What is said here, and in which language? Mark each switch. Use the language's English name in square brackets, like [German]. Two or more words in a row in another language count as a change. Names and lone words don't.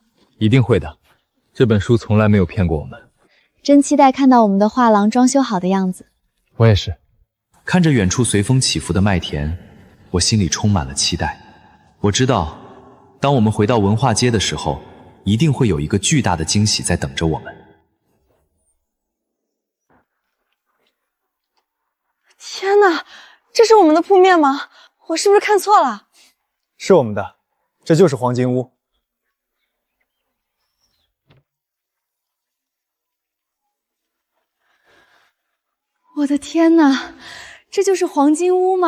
[Chinese] 一定會的，這本書從來沒有騙過我們。真期待看到我們的畫廊裝修好的樣子。我也是。看着遠處隨風起伏的麥田，我心裡充滿了期待。我知道，當我們回到文化街的時候，一定會有一個巨大的驚喜在等着我們。天哪，這是我們的鋪面嗎？我是不是看錯了？是我們的，這就是黃金屋。我的天哪，这就是黄金屋嗎？